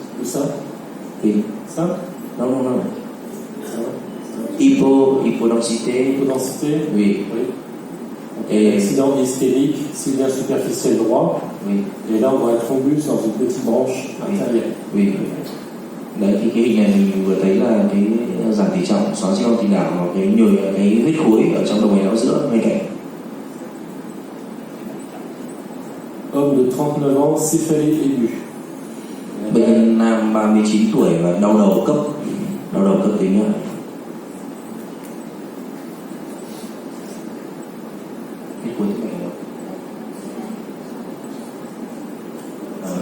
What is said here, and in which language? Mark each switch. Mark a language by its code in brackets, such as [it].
[fr] Tout ça? Oui. Ça? Non. Ça va? Hypodensité. Hypodensité? Oui. Oui. Et accident ischémique, sylvien superficiel droit. Oui. Et là, on voit un thrombus dans une petite branche artérielle. Oui. [vi] Đấy thì cái hình này mình vừa thấy là cái giảm tỉ trọng, xóa di động thủy đảo và cái huyết khối ở trong động mạch não giữa ngay cạnh. [fr] Homme de 39 ans, céphalée aiguë. [vi] Bệnh nhân nam 39 tuổi và đau đầu cấp tính ạ. Huyết khối tĩnh mạch đâu?